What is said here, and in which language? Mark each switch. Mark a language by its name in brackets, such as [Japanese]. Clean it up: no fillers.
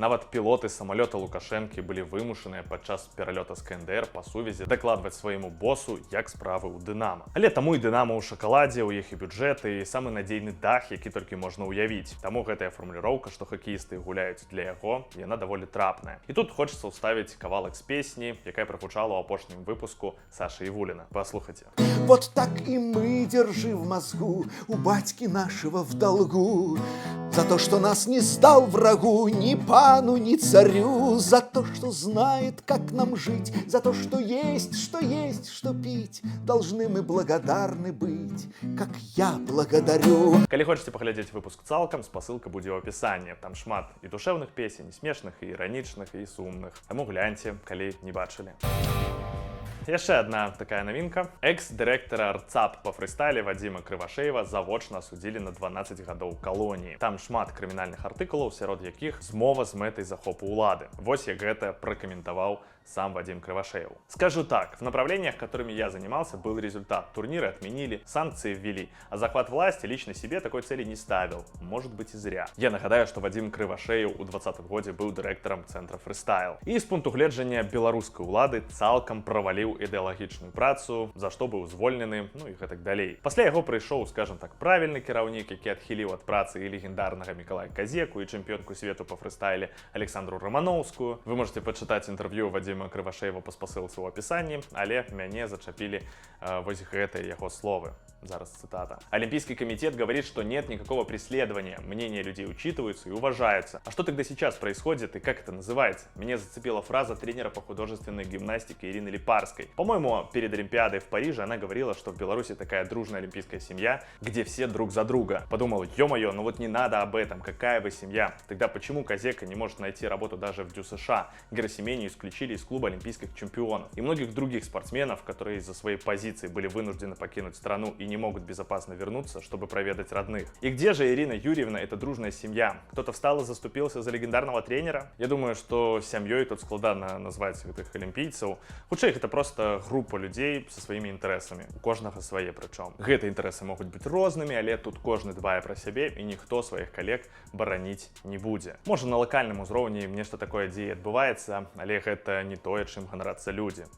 [Belarusian] Нават пілоты самалёта Лукашэнкі былі вымушаныя падчас пералёта з КНДР па сувязі дакладваць свайму босу, як справы ў Дынама. Але таму і Дынама ў шакаладзе, у іх і бюджэты, і самы надзейны дах, які толькі можна ўявіць. Таму гэтая фармуліроўка, што хакеісты гуляюць для яго, яна даволі трапная. І тут хочацца ўставіць кавалак з песні, якая прагучала ў апошнім выпуску Саши Ивулина. Послухайте. [Russian] Вот так и мы, держи в мозгу, у батьки нашего в долгу, за то, что нас не сдал врагу, ни пану, ни царю, за то, что знает, как нам жить, за то, что есть, что пить, должны мы благодарны быть, как я благодарю. [Belarusian] Калі хочаце паглядзець выпуск цалкам, спасылка будзе ў апісанні. Там шмат і душэўных песень, і смешных, і іранічных, і сумных. Таму гляньце, калі не бачылі. Яшчэ одна такая навінка. Экс-дырэктара РЦАП па фрыстайле Вадзіма Крывашеева завочна асудзілі на 12 гадоў калоніі. Там шмат крымінальных артыкулаў, сярод якіх змова з мэтай захопу ўлады. Вось як гэта пракаментаваў сам Вадим Кривошеев. [Russian] Скажу так, в направлениях, которыми я занимался, был результат. Турниры отменили, санкции ввели, а захват власти лично себе такой цели не ставил. Может быть и зря. [Belarusian] Я нагадаю, что Вадим Кривошеев у 2020 годзе быў дырэктарам цэнтра фрыстайл. І з пункту гледжання беларускай улады цалкам праваліў ідэалагічную працу, за што быў звольнены, ну і гэтак далей. Пасля яго прыйшоў, скажем так, правільны кіраўнік, які адхіліў ад працы і легендарнага Мікалая Казеку, і чэмпіёнку свету па фрыстайле Александру Романовскую. Вы можете пачытаць інтэрв'ю Вадзіма Кривошеева па спасылцы ў апісанні, але мяне зачапілі вось гэтыя яго словы. Зараз цитата. [Russian] Олимпийский комитет говорит, что нет никакого преследования. Мнения людей учитываются и уважаются. А что тогда сейчас происходит и как это называется? Меня зацепила фраза тренера по художественной гимнастике Ирины Липарской. По-моему, перед Олимпиадой в Париже она говорила, что в Беларуси такая дружная олимпийская семья, где все друг за друга. Подумал, ё-моё, ну вот не надо об этом, какая вы семья? Тогда почему Казека не может найти работу даже в ДЮСШ? Герасименю исключили из клуба олимпийских чемпионов. И многих других спортсменов, которые из-за своей позиции были вынуждены покинуть страну и не могут безопасно вернуться, чтобы проведать родных. И где же Ирина Юрьевна, эта дружная семья? Кто-то встал и заступился за легендарного тренера? [Belarusian] Я думаю, что сям'ёй тут складана назваць гэтых алімпійцаў. Хутчэй, гэта просто група людзей со сваімі інтарэсамі. У кожнага свае прычом. Гэтыя інтарэсы могуць быць рознымі, але тут кожны дбае пра сябе і ніхто сваіх калег бараніць не будзе. Можа, на лакальным узроўні нешта такое дзея адбываецца, але гэта не тое, чым ганарацца людзі.